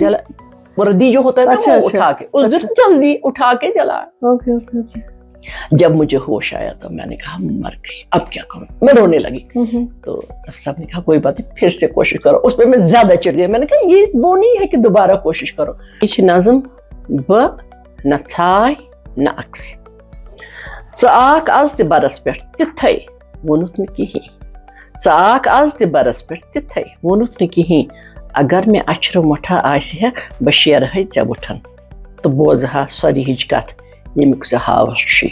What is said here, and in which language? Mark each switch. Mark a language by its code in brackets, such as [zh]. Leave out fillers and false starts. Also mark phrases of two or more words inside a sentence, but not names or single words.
[ur] وہ ردی جو ہوتا ہے نا وہ اٹھا کے جلدی اٹھا کے جلا. جب مجھے ہوش آیا تو میں نے کہا مر گئی, اب کیا کروں, میں رونے لگی. تو صاحب نے کہا کوئی بات نہیں, پھر سے کوشش کرو. اس پہ میں زیادہ چڑھ گئی, میں نے کہا یہ وہ نہیں ہے کہ دوبارہ کوشش کرو. [ks] یہ چھِ نظم بہ نہ ژھاے نہ عکس, ژٕ آکھ آز تہِ برس پٮ۪ٹھ تِتھَے ووٚنُتھ نہٕ کِہیٖنۍ, ژٕ آکھ آز تہِ برس پٮ۪ٹھ تِتھَے ووٚنُتھ نہٕ کِہیٖنۍ, اگر مےٚ اچھرٕ مۄٹھا آسہِ ہے بہٕ شیرٕہَے ژےٚ وٕٹھن تہٕ بوزٕ ہا سۄرِ ہِچ کتھ ییٚمیُک ژےٚ ہاوس چھُے.